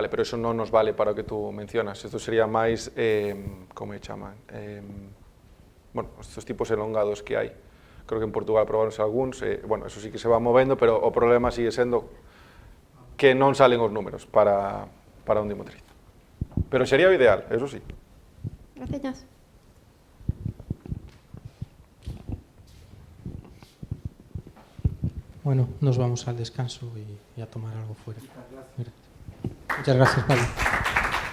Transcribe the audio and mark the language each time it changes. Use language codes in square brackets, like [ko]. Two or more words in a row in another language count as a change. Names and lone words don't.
[gl] Pero eso non nos vale para o que tú mencionas, isto sería máis, como me chaman, bueno, estes tipos elongados que hai, creo que en Portugal probaronse algúns, bueno, eso sí que se va movendo, pero o problema sigue sendo que non salen os números para un dimotriz. Pero sería o ideal, eso sí. [es] Gracias. Bueno, nos vamos al descanso y a tomar algo fuera. Muchas gracias, Pablo.